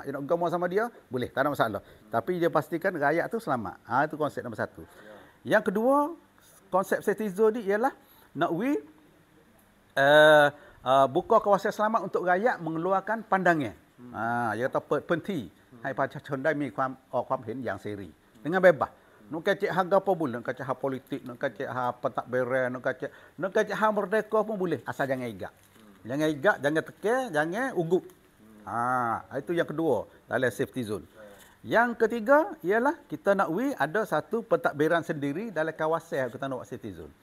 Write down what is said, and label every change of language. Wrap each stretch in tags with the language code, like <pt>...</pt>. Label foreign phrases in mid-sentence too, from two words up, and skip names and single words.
<ms>Dia nak gama sama dia, boleh, tak ada masalah. Tapi dia pastikan rakyat tu selamat. Itu konsep nombor 1. Yang kedua, konsep safety zone ni ialah nak buka kawasan selamat untuk rakyat mengeluarkan pandangnya. Dia kata penting. Hai</ms> <th>ประชาชนได้มีความเห็นอย่างเสรี</th> <ms>dengan bebas. Nak kacik harga apa boleh, nak kacik hak politik, nak kacik hak pentadbiran, nak kacik hak merdeka pun boleh, asal jangan igak. Jangan igak, jangan tekan, jangan ugup. Itu yang kedua dalam safety zone. Yang ketiga ialah kita nak ada satu pentadbiran sendiri dalam kawasan yang kita nak buat safety zone.</ms>